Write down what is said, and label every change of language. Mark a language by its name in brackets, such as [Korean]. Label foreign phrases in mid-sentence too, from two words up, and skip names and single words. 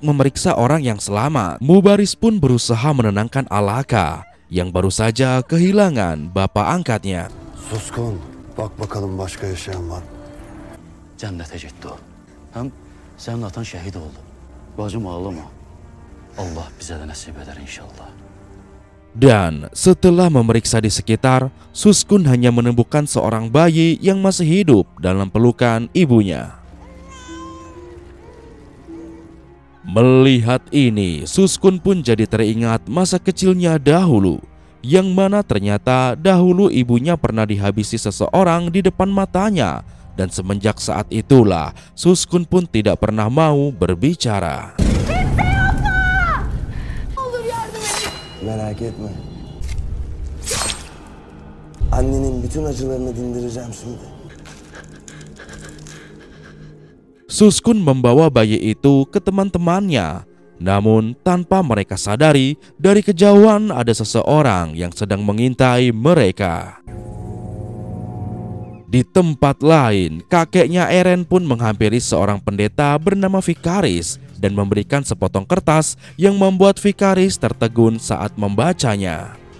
[Indonesian] memeriksa orang yang selamat, Mubaris pun berusaha menenangkan Alaka yang baru saja kehilangan bapak angkatnya. [Turkish] Suskun, bak bakalım başka yaşayan var mı? [Azerbaijani] Cənnətə getdi o. Həm sənin atan şəhid oldu. Bacım ağlama. Allah bizə də nəsib edər inşallah. [Indonesian] Dan setelah memeriksa di sekitar, Suskun hanya menemukan seorang bayi yang masih hidup dalam pelukan ibunya. Melihat ini, Suskun pun jadi teringat masa kecilnya dahulu, yang mana ternyata dahulu ibunya pernah dihabisi seseorang di depan matanya, dan semenjak saat itulah Suskun pun tidak pernah mau berbicara. [Turkish] Merak etme. Annenin bütün acılarını dindireceğim şimdi. [Indonesian] Suskun membawa bayi itu ke teman-temannya. Namun tanpa mereka sadari, dari kejauhan ada seseorang yang sedang mengintai mereka. Di tempat lain, kakeknya Eren pun menghampiri seorang pendeta bernama Vikaris dan memberikan sepotong kertas yang membuat Vikaris tertegun saat membacanya.